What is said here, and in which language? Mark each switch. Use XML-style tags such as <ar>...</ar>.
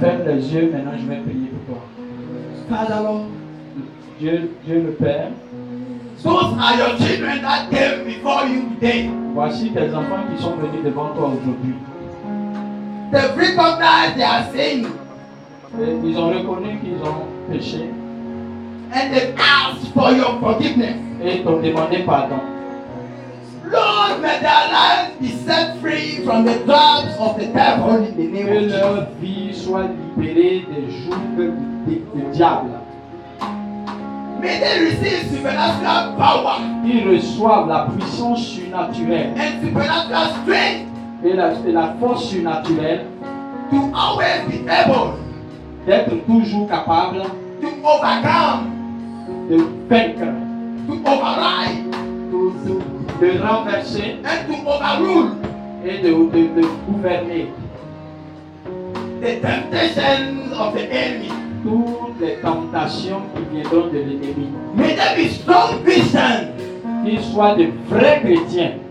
<fr>Ferme les yeux, maintenant je vais prier pour toi.</fr> <en>Father, Lord,</en> <fr>Dieu le Père,</fr> <en>those are your children that came before you today.</en> <fr>voici tes enfants qui sont venus devant toi aujourd'hui.</fr> <en>They've recognized their sin</en> <fr>Et ils ont reconnu qu'ils ont péché</fr> <en>and they've asked for your forgiveness.</en> <fr>et t'ont demandé pardon.</fr> <en>Lord, may their lives be set free from the traps of the devil in the name</en> <fr>Que</fr> <en>of</en> <fr>leur</fr> <en>Jesus.</en> <fr>vie soit libérée des jougs du diable.</fr> <en>May they receive supernatural power</en> <fr>Qu'ils reçoivent la puissance surnaturelle</fr> <en>and supernatural strength</en> <fr>et la force surnaturelle</fr> <en>to always be able</en> <fr>d'être toujours capable</fr> <en>to overcome,</en> <fr>de vaincre,</fr> <en>to override,</en> <fr>de renverser</fr> <en>and to overrule</en> <fr>et de gouverner</fr> <en>the temptations of the enemy.</en> <fr>toutes les tentations qui viendront de l'ennemi.</fr> <en>May there be strong Christians</en> <fr>Qu'ils soient de vrais chrétiens</fr>